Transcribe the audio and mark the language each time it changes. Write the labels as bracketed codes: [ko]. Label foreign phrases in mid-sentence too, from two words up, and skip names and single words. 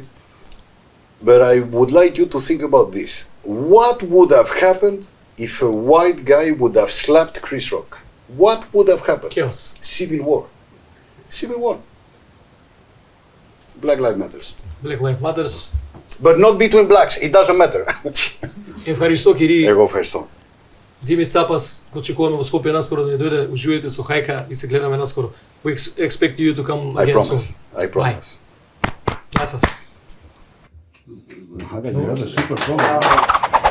[en] But I would like you to think about this. What would have happened if a white guy would have slapped Chris Rock? What would have happened? Chaos. Civil war. Civil war. Black Lives Matters. Black Lives Matters. But not between blacks, it doesn't matter. [el] Ευχαριστώ κύριε. Его Фесто. [mk] Dzimis Tsapas, го очекуваме во Скопје наскоро да ни дојде, уживајте со Хајка и се гледаме наскоро. [en] We expect you to come again soon. I promise. [mk] Јас. [en] Super program.